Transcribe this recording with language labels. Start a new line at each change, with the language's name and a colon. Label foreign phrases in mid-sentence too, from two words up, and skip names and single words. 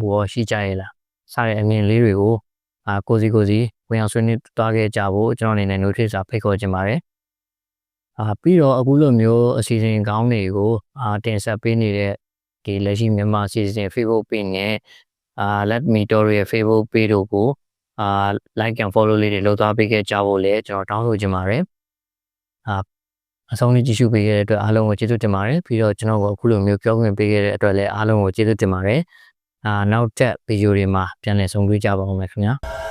Burmese: ရောရှိကြရဲ့လားစတဲ့အမြင်လေးတွေကိုကိုစီဝင်အောင်ဆွေးနွေးသွားခဲ့ကြဖို့ကျွန်တော်အနေနဲ့ notice ဖိ တ်ခေါ်ချင်ပါတယ်ပြီးတော့အခုလိုမျိုးအစီအစဉ်ကောင်းတွေကိုတင်ဆက်ပေးနေတဲ့ဒီလက်ရှိမြန်မာအစီအစဉ် Facebook page နဲ့ Let Me Talk ရဲ့ Facebook page တို့ကို
English: like and follow
Burmese: လေးတွေလုပ်သွားပေးခဲ့ကြဖို့လည်းကျွန်တော်တောင်းဆိုချင်ပါတယ်အဆုံးလေးကြည့်ရှုပေးခဲ့တဲ့အတွက်အားလုံးကိုကျေးဇူးတင်ပါတယ်ပြီးတော့ကျွန်တော်ကိုအခုလိုမျိုးပြောခွင့်ပေးခဲ့တဲ့အတွက်လည်းအားလုံးကိုကျေးဇူးတင်ပါတယ်နောက်ထပ်ဗီဒီယိုတွေမှာပြန်လည်ဆုံတွေ့ကြပါဦးမယ်ခင်ဗျာ